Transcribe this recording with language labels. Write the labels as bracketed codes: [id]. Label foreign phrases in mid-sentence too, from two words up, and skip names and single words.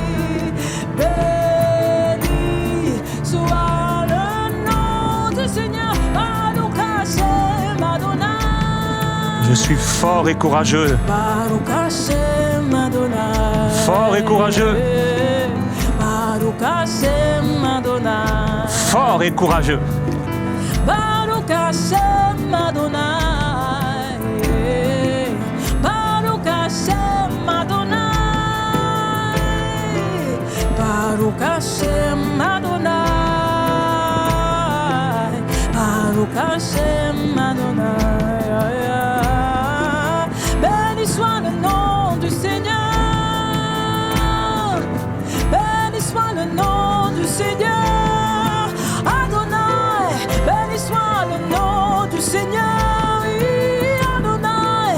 [fr] Béni soit le nom du Seigneur. [he] ברוך השם אדוני. [fr] Je suis fort et courageux. [he] ברוך השם אדוני. [fr] Fort et courageux. [he] ברוך השם אדוני. [fr] Fort et courageux. [he] ברוך השם אדוני. ברוך השם אדוני. ברוך השם אדוני. ברוך השם אדוני. [fr] Béni soit le nom du Seigneur. Béni soit le nom du Seigneur. Adonai. Béni soit le nom du Seigneur. Adonai.